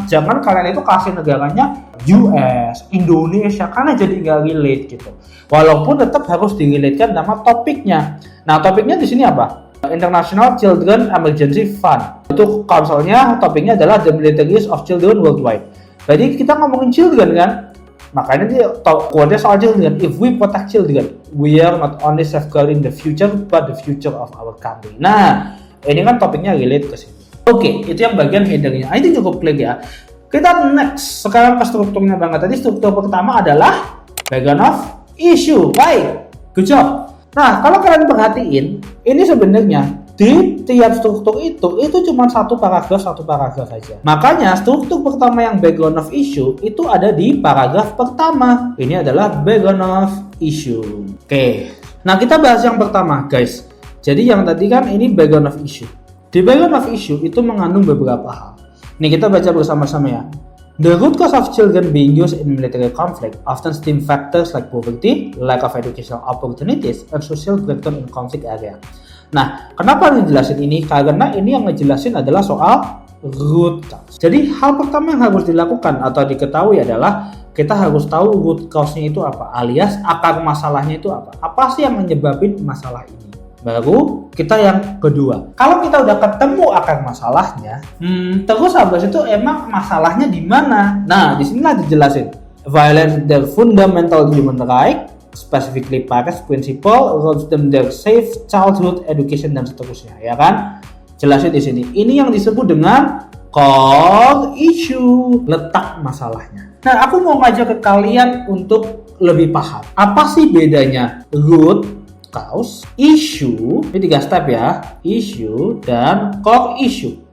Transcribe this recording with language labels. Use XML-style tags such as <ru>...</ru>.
<id>Jangan kalian itu kasih negaranya US, Indonesia, karena jadi nggak relate gitu. Walaupun tetap harus direlatekan sama topiknya. Nah, topiknya di sini apa? International Children Emergency Fund. Itu konsolnya, topiknya adalah The Militaries of Children Worldwide. Jadi kita ngomongin children kan, makanya dia quote-nya soal children.</id> <en>If we protect children, we are not only safeguarding the future, but the future of our country. Nah,</en> <id>Ini kan topiknya relate ke sini. Oke, itu yang bagian headernya. Itu cukup klik ya. Kita next sekarang ke strukturnya banget. Tadi struktur pertama adalah background of issue. Baik,</id> <en>good job.</en> <id>Nah, kalau kalian perhatiin, ini sebenarnya di tiap struktur itu cuma satu paragraf saja. Makanya struktur pertama yang background of issue itu ada di paragraf pertama. Ini adalah background of issue. Oke. Nah, kita bahas yang pertama, guys. Jadi yang tadi kan ini background of issue. Di background of issue itu mengandung beberapa hal. Nih kita baca bersama-sama ya.</id> <en>The root cause of children being used in military conflict often stem factors like poverty, lack of educational opportunities, and social breakdown in conflict area.</en> <id>Nah, kenapa ngejelasin ini? Karena ini yang ngejelasin adalah soal root cause. Jadi hal pertama yang harus dilakukan atau diketahui adalah kita harus tahu root cause-nya itu apa, alias akar masalahnya itu apa. Apa sih yang menyebabkan masalah ini? Baru kita yang kedua. Kalau kita udah ketemu akar masalahnya, terus habis itu emang masalahnya di mana? Nah, di sinilah dijelasin.</id> <en>Violence their fundamental human right, specifically Paris Principle, robs them their safe childhood education</en> <id>dan seterusnya, ya kan? Jelasin di sini. Ini yang disebut dengan core issue, letak masalahnya. Nah, aku mau ngajak ke kalian untuk lebih paham. Apa sih bedanya root cause, issue, ini 3 step ya, issue dan core issue.</id>